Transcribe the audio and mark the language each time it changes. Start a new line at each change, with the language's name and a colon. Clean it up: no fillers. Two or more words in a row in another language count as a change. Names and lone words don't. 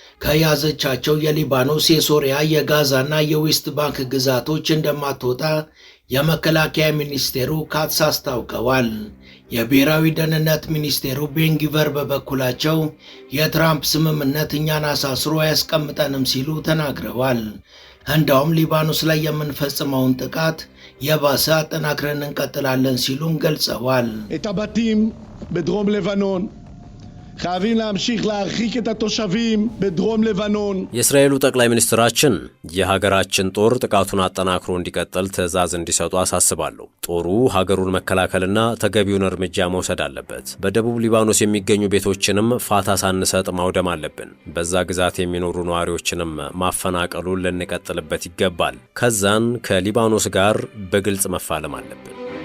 Amharic: ከያዘቻቸው የሊባኖስ፣ የሶሪያ፣ የጋዛና የዌስት ባንክ ግዛቶች እንደማትወጣ የመከላከያ ሚኒስቴሩ ካትስ አስታውቀዋል። የብሔራዊ ደህንነት ሚኒስቴሩ ቤን ጊቨር በበኩላቸው የትራምፕ ስምምነት እኛን አሳስሮ አያስቀምጠንም ሲሉ ተናግረዋል። እንዳውም ሊባኖስ ላይ የምንፈጽመውን ጥቃት የባሰ አጠናክረን እንቀጥላለን ሲሉም ገልጸዋል።
Hebrew: את הבתים בדרום לבנון חייבים להמשיך להרחיק את התושבים בדרום לבנון.
Amharic: የእስራኤሉ ጠቅላይ ሚኒስትራችን የሀገራችን ጦር ጥቃቱን አጠናክሮ እንዲቀጥል ትዕዛዝ እንዲሰጡ አሳስባለሁ። ጦሩ ሀገሩን መከላከልና ተገቢውን እርምጃ መውሰድ አለበት። በደቡብ ሊባኖስ የሚገኙ ቤቶችንም ፋታ ሳንሰጥ ማውደም አለብን። በዛ ግዛት የሚኖሩ ነዋሪዎችንም ማፈናቀሉን ልንቀጥልበት ይገባል። ከዛን ከሊባኖስ ጋር በግልጽ መፋለም አለብን።